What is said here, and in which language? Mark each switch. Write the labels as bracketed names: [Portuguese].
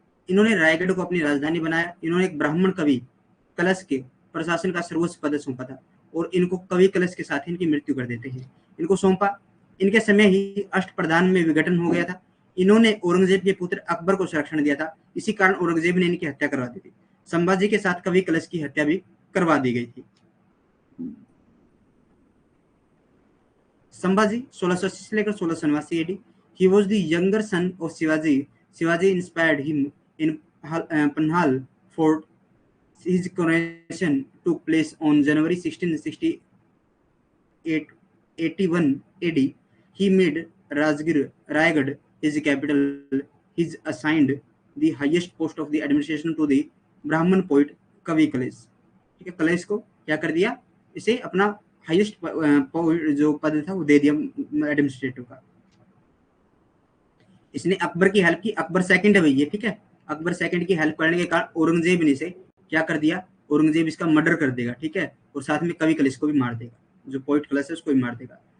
[Hindi] इन्होंने रायगढ़ को अपनी राजधानी बनाया। इन्होंने एक ब्राह्मण कवि कलश के प्रशासन का सर्वोच्च पद सौंपा था, और इनको कवि कलश के साथ इनकी मृत्यु कर देते हैं। इनको सौंपा। इनके समय ही अष्टप्रधान में विघटन हो गया था। इन्होंने औरंगजेब के पुत्र अकबर को संरक्षण दिया था, इसी कारण औरंगजेब ने इनकी हत्या करवा दी थी। संभाजी के साथ कवि कलश की हत्या भी करवा दी गई थी। संभाजी 1680 से लेकर 1689 [English] AD, he was the younger son of Shivaji. Shivaji inspired him in Panhal fort. His coronation took place on January 1681 AD. He made Raigad his capital. He assigned the highest post of the administration to the Brahman poet Kavi Kalesh. [Hindi] ठीक है, कलेश को क्या कर दिया, इसे अपना हाईएस्ट जो पद था वो दे दिया एडमिनिस्ट्रेटिव का। इसने अकबर की हेल्प की, अकबर सेकंड है भैया, ठीक है, अकबर सेकंड की हेल्प करने के कारण औरंगजेब ने इसे क्या कर दिया, औरंगजेब इसका मर्डर कर देगा, ठीक है, और साथ में कवि कलश को भी मार देगा, जो पोइट कलश है उसको भी मार देगा।